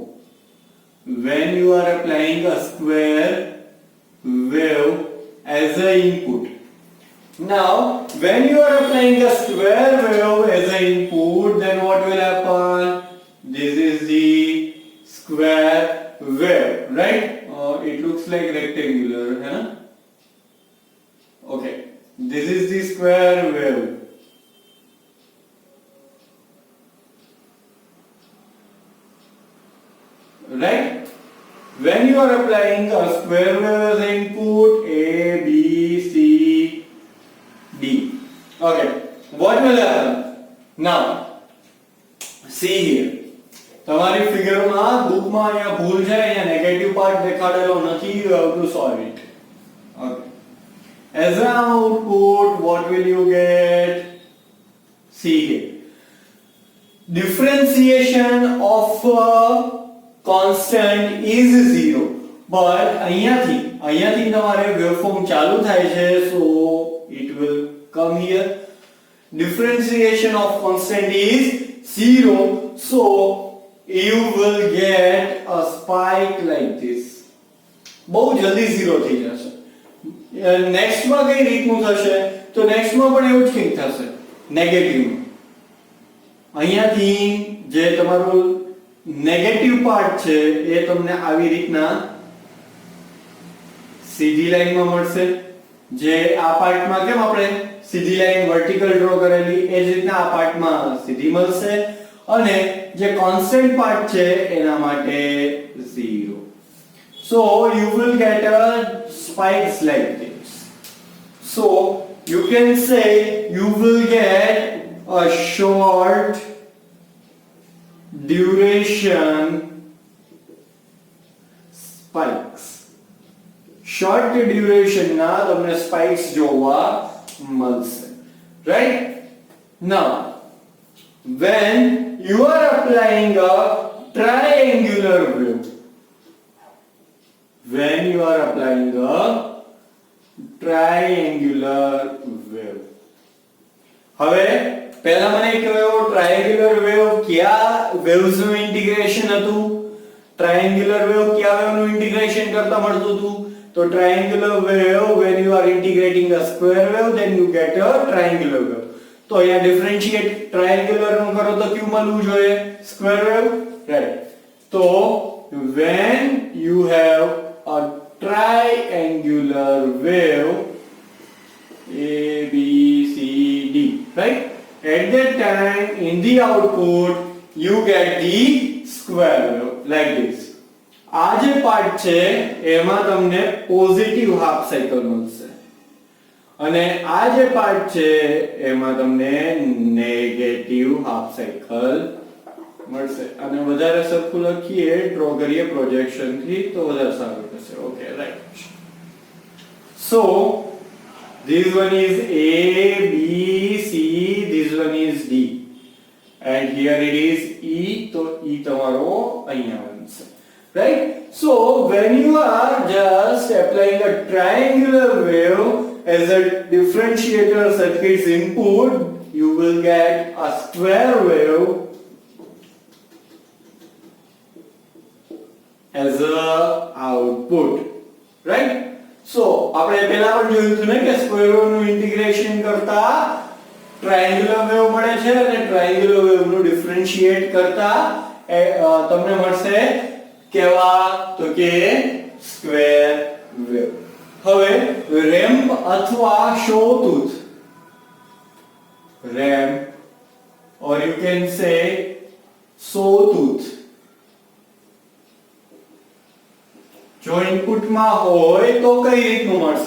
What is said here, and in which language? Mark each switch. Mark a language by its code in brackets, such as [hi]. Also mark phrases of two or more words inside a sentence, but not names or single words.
[en] When you are applying a square wave as an input. Now, when you are applying a square wave as an input, then what will happen? This is the square wave, right? It looks like rectangular, [hi] है ना? [en] this is the square wave. Right? When you are applying a square wave as input, A, B, C, D. Okay. What will happen? Now, see here. [gu] તમારી ફિગરમાં બુકમાં અહીંયા ભૂલ છે, અહીંયા [en] negative part [gu] દેખાડેલો નથી. [en] You have to solve it. Okay. As an output, what will you get? See here. Differentiation of constant is 0. [gu] But અહીંયાથી તમારે વેવફોર્મ ચાલુ થાય છે, [en] so it will come here. Differentiation of constant is 0, so you will get a spike like this. [gu] બહુ જલ્દી 0 થઈ જશે. નેક્સ્ટ માં કઈ રીતનું થશે? તો નેક્સ્ટ માં પણ એવું જ કંઈક થશે, નેગેટિવ. અહીંયાથી જે તમારું [en] negative part [gu] છે એ તમને આવી રીતના સીધી લાઈનમાં મળશે. જે આ પાર્ટમાં કેમ આપણે સીધી [en] line vertical draw [gu] કરેલી, એ જ રીતના આ પાર્ટમાં સીધી મળશે. અને જે [en] constant part [gu] છે એના માટે 0. [en] So you will get a spikes like this. So you can say you will get a short duration spikes. Short duration [gu] ના તમને spikes જોવા મળશે. [en] Right? Now, when you are applying a triangular wave, when you are applying a triangular wave, [gu] હવે પહેલા મને કહ્યો [en] triangular wave [gu] કયા વેવ્સ નું ઇન્ટિગ્રેશન હતું? [en] triangular wave [gu] કયા વેવ નું ઇન્ટિગ્રેશન કરતા મળતું હતું? [en] તો triangular wave when you are integrating a square wave then you get a triangular wave. [gu] તો અહીંયા [en] differentiate triangular [gu] નું કરો તો ક્યુ મળવું જોઈએ? [en] square wave. right. તો when you have a triangular wave A, B, C, D, right? At that time in the output you get the square wave like this. [gu] આ જે પાર્ટ છે એમાં તમને [en] positive half cycle [gu] મળશે અને આ જે પાર્ટ છે એમાં તમને [en] negative half cycle [gu] મળશે. અને વધારે સરખું લખીએ, ડ્રો કરીએ પ્રોજેક્શન થી તો વધારે સારું થશે. [en] okay, right. So this one is A, B, C, this one is D, and here it is E. [gu] So E તમારો અહીંયા બનશે. [en] Right? So when you are just applying a triangular wave as a differentiator circuit's input, you will get a square wave as a output. Right? [gu] So આપણે પહેલા પણ જોયું હતું ને કે [en] square wave [gu] નું ઇન્ટિગ્રેશન કરતા [en] triangular wave [gu] મળે છે અને [en] triangular wave [gu] નું ડિફરન્શિએટ કરતા તમને મળશે કેવા? તો કે [en] square wave. હવે રેમ્પ અથવા sawtooth, ramp or you can say sawtooth, [gu] જો ઇનપુટમાં હોય તો કઈ રીતનું મળશે?